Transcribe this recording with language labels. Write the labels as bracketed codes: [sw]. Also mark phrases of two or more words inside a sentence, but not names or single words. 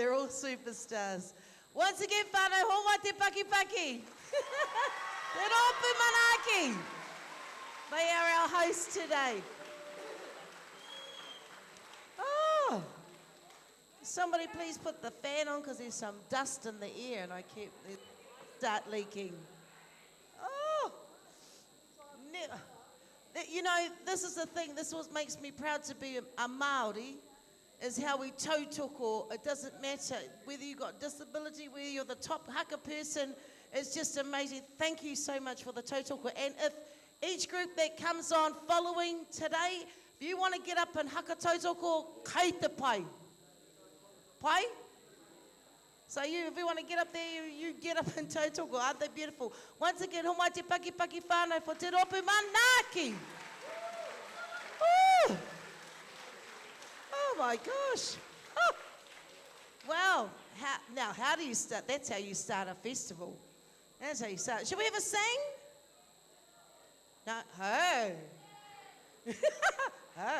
[en] They're all superstars. Once again, [mi] whānau, hoa te paki paki. Te rōpū manaki. [en] They are our hosts today. Oh, somebody please put the fan on because there's some dust in the air and it start leaking. Oh, you know, this is the thing. This is what makes me proud to be a Māori, is how we tautoko. It doesn't matter whether you've got disability, whether you're the top haka person, It's just amazing. Thank you so much for the tautoko. And if each group that comes on following today, if you want to get up and [mi] haka tautoko, kei te pai. [en] Pai? So if you want to get up there, you get up and tautoko. Aren't they beautiful? Once again, [mi] homai te paki whānau for te ropu manaki. [en] Ooh. Oh my gosh. Oh. Wow. How do you start? That's how you start a festival. That's how you start. Should we ever sing? No. Oh. Oh.